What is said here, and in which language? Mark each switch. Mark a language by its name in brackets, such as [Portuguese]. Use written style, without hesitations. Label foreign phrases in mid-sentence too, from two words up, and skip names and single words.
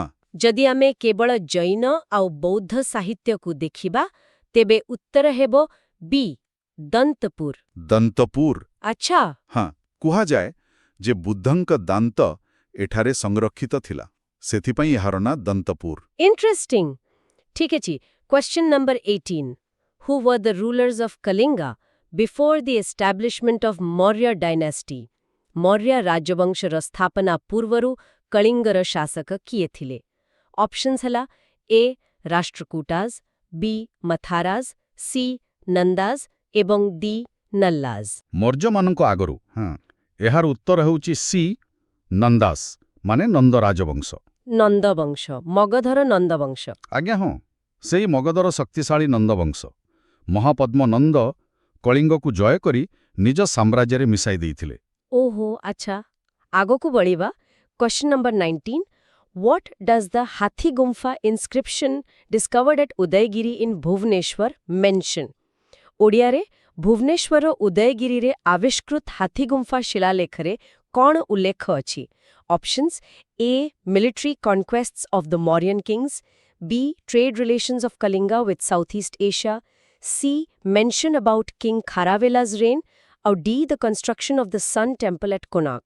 [Odia] ଯଦି ଆମେ କେବଳ ଜୈନ ଆଉ ବୌଦ୍ଧ ସାହିତ୍ୟକୁ ଦେଖିବା ତେବେ ଉତ୍ତର ହେବ ବି ଦନ୍ତପୁର ଦନ୍ତପୁର ଆଚ୍ଛା ହଁ କୁହାଯାଏ ଯେ ବୁଦ୍ଧଙ୍କ ଦାନ୍ତ ଏଠାରେ ସଂରକ୍ଷିତ ଥିଲା ସେଥିପାଇଁ ଏହାର ନାଁ ଦନ୍ତପୁର [English] ଇଣ୍ଟରେଷ୍ଟିଂ [Odia] ଠିକ୍ ଅଛି [English] question number 18 Who were the rulers of Kalinga before the establishment of Maurya dynasty? [Odia] ମୌର୍ଯ୍ୟ ରାଜବଂଶର ସ୍ଥାପନା ପୂର୍ବରୁ କଳିଙ୍ଗର ଶାସକ କିଏ ଥିଲେ? ଅପସନ୍ସ ହେଲା ଏ ରାଷ୍ଟ୍ରକୂଟାଜ, ବି ମଥାରାଜ, ସି ନନ୍ଦାଜ ଏବଂ ଡି ନଲ୍ଲାଜ। ମୌର୍ଯ୍ୟମାନଙ୍କ ଆଗରୁ ଏହାର ଉତ୍ତର ହେଉଛି ସି ନନ୍ଦାସ ମାନେ ନନ୍ଦ ରାଜବଂଶ। ନନ୍ଦବଂଶ, ମଗଧର ନନ୍ଦବଂଶ। ଆଜ୍ଞା ହଁ, ସେଇ ମଗଧର ଶକ୍ତିଶାଳୀ ନନ୍ଦବଂଶ। ମହାପଦ୍ମ ନନ୍ଦ କଳିଙ୍ଗକୁ ଜୟ କରି ନିଜ ସାମ୍ରାଜ୍ୟରେ ମିଶାଇ ଦେଇଥିଲେ। ଓହୋ, ଆଚ୍ଛା। ଆଗକୁ ବଢ଼ିବା। [English] question number 19. What does the Hathigumpha inscription discovered at Udayagiri in Bhubaneswar mention? [Odia] ଓଡ଼ିଆରେ ଭୁବନେଶ୍ୱର ଉଦୟଗିରିରେ ଆବିଷ୍କୃତ ହାତୀଗୁମ୍ଫା ଶିଳାଲେଖରେ କ'ଣ ଉଲ୍ଲେଖ ଅଛି? [English] options A military conquests of the Mauryan kings, B trade relations of Kalinga with South East Asia, C mention about King Kharavela's reign, ଆଉ D the construction of the Sun Temple at Konark.